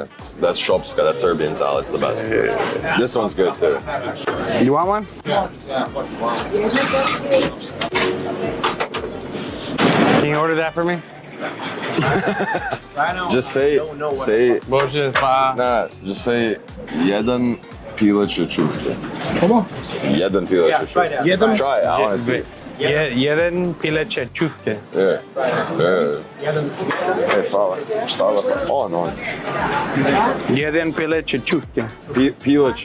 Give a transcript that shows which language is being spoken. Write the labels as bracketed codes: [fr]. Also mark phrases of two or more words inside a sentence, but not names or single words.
[en] That's Shopska, that's Serbian salad, it's the best. This one's good too. You want one? Can you order that for me? Just say, Bože, just say, [sr] jedan pileće čufke. [en] Come on. [sr] Jedan pileće čufke. Jedan? [en] Try it, I want to see. [sr] Jedan pileće čufke. [en] Yeah. Hey, [sr] fala. Šta va? [en] Oh, no. [sr] Jedan pileće čufke. Pileće.